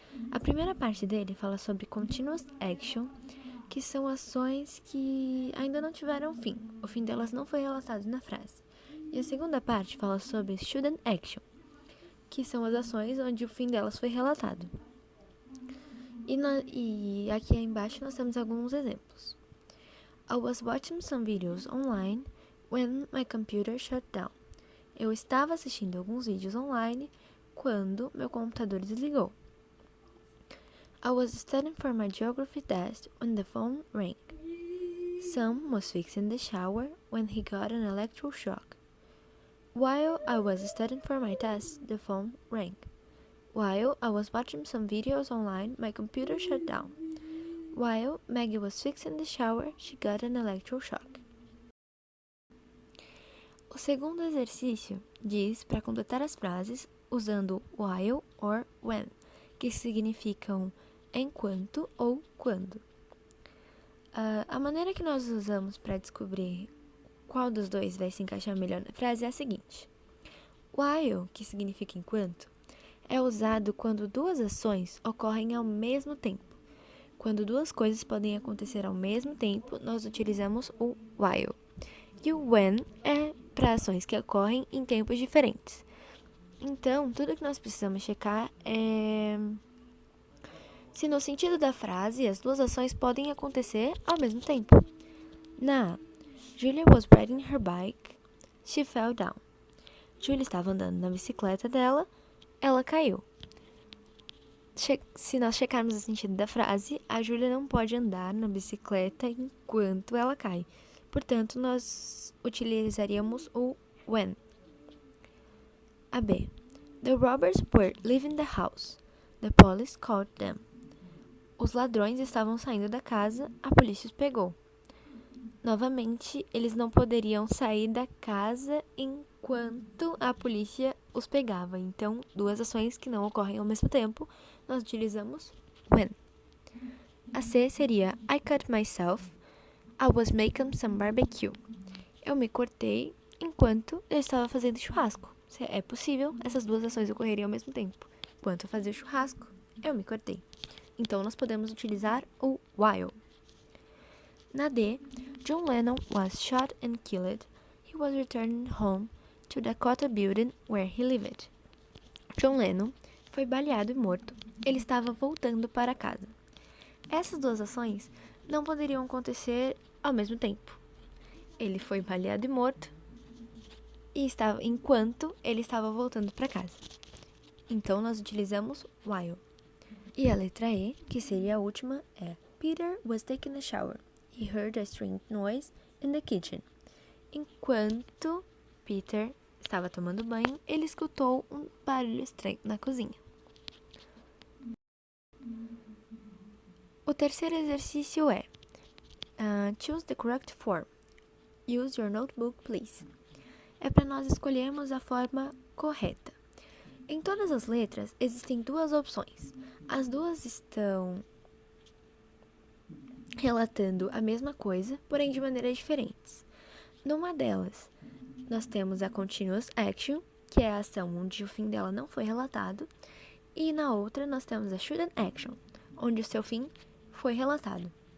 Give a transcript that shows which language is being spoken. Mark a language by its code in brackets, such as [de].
[pt] A primeira parte dele fala sobre continuous action, que são ações que ainda não tiveram fim. O fim delas não foi relatado na frase. E a segunda parte fala sobre student action, que são as ações onde o fim delas foi relatado. E aqui embaixo nós temos alguns exemplos. [en] I was watching some videos online when my computer shut down. [pt] Eu estava assistindo alguns vídeos online quando meu computador desligou. [en] I was studying for my geography test when the phone rang. Sam was fixing the shower when he got an electrical shock. While I was studying for my test, the phone rang. While I was watching some videos online, my computer shut down. While Maggie was fixing the shower, she got an electrical shock. [pt] O segundo exercício diz para completar as frases usando [en] while or when, [pt] que significam enquanto ou quando. A maneira que nós usamos para descobrir qual dos dois vai se encaixar melhor na frase é a seguinte. While, que significa enquanto, é usado quando duas ações ocorrem ao mesmo tempo. Quando duas coisas podem acontecer ao mesmo tempo, nós utilizamos o while. E o when é para ações que ocorrem em tempos diferentes. Então, tudo que nós precisamos checar é se no sentido da frase as duas ações podem acontecer ao mesmo tempo. Na [en] Julia was riding her bike, she fell down. [pt] Julia estava andando na bicicleta dela, ela caiu. Se nós checarmos o sentido da frase, a Julia não pode andar na bicicleta enquanto ela cai. Portanto, nós utilizaríamos o when. A B. [en] The robbers were leaving the house. The police caught them. [pt] Os ladrões estavam saindo da casa, a polícia os pegou. Novamente, eles não poderiam sair da casa enquanto a polícia os pegava. Então, duas ações que não ocorrem ao mesmo tempo, nós utilizamos when. A C seria [en] I cut myself. I was making some barbecue. [pt] Eu me cortei enquanto eu estava fazendo churrasco. Se é possível, essas duas ações ocorreriam ao mesmo tempo. Enquanto eu fazia o churrasco, eu me cortei. Então, nós podemos utilizar o while. Na D, [en] John Lennon was shot and killed. He was returning home to the Dakota building where he lived. [pt] John Lennon foi baleado e morto. Ele estava voltando para casa. Essas duas ações não poderiam acontecer ao mesmo tempo. Ele foi baleado e morto enquanto ele estava voltando para casa. Então, nós utilizamos while. E a letra E, que seria a última, é [en] Peter was taking a shower. He heard a strange noise in the kitchen. [pt] Enquanto Peter estava tomando banho, ele escutou um barulho estranho na cozinha. O terceiro exercício é [en] Choose the correct form. Use your notebook, please. [pt] É para nós escolhermos a forma correta. Em todas as letras, existem duas opções. As duas estão relatando a mesma coisa, porém de maneiras diferentes. Numa delas, nós temos a continuous action, que é a ação onde o fim dela não foi relatado, e na outra nós temos a student action, onde o seu fim foi relatado.